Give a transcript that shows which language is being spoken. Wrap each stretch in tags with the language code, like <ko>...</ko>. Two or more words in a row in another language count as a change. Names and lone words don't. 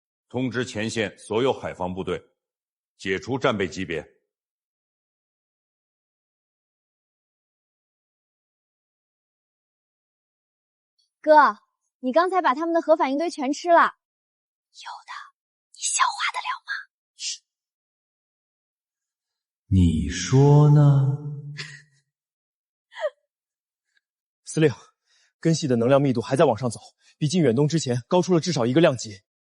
<zh>通知前線所有海防部隊，解除戰備級別。哥，你剛才把他們的核反應堆全吃了，有的你消化得了嗎？你說呢？司令，根系的能量密度還在往上走，比進遠東之前高出了至少1個量級。</zh>